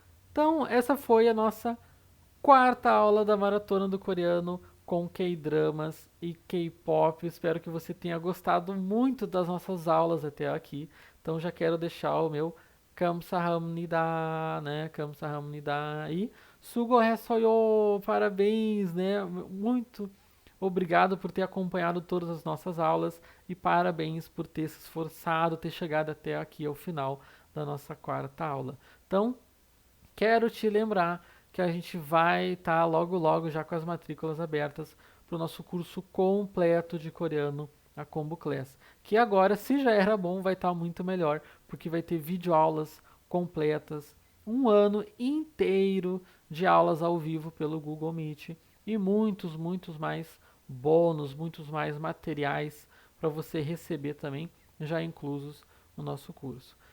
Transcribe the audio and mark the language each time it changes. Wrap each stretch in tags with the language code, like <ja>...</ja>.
<pt>Então, essa foi a nossa quarta aula da Maratona do Coreano com K-dramas e K-pop. Espero que você tenha gostado muito das nossas aulas até aqui. Então, já quero deixar o meu</pt> <ko>감사합니다,</ko> <pt>né?</pt> <ko>감사합니다 e 수고했어요.</ko> <pt>Parabéns, né? Muito obrigado por ter acompanhado todas as nossas aulas e parabéns por ter se esforçado, ter chegado até aqui ao final da nossa quarta aula. Então, quero te lembrar que a gente vai estar logo logo já com as matrículas abertas para o nosso curso completo de coreano, a Combo Class, que agora, se já era bom, vai estar muito melhor, porque vai ter videoaulas completas, um ano inteiro de aulas ao vivo pelo Google Meet e muitos mais bônus, muitos mais materiais para você receber também, já inclusos no nosso curso.</pt>